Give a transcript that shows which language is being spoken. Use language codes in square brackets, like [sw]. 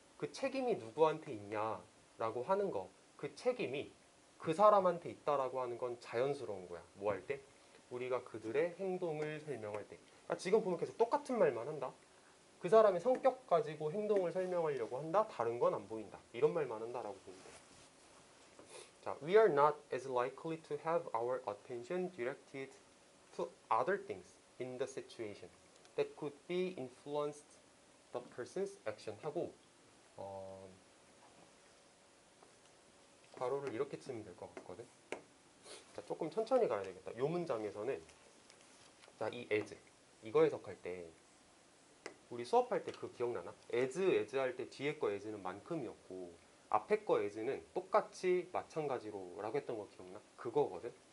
[ko] 그 책임이 누구한테 있냐라고 하는 거, 그 책임이 그 사람한테 있다라고 하는 건 자연스러운 거야. 뭐 할 때? 우리가 그들의 행동을 설명할 때. 그러니까 지금 보면 계속 똑같은 말만 한다. 그 사람의 성격 가지고 행동을 설명하려고 한다. 다른 건 안 보인다. 이런 말만 한다라고 보면 돼. 자, [en] we are not as likely to have our attention directed to other things in the situation that could be influenced the person's action [ko] 하고 괄호를 이렇게 치면 될 것 같거든. 자, 조금 천천히 가야 되겠다. 이 문장에서는 자, 이 as 이거 해석할 때 우리 수업할 때 그거 기억나나? as 할 때 뒤에 거 as는 만큼이었고 앞에 거 as는 똑같이 마찬가지로 라고 했던 거 기억나? 그거거든.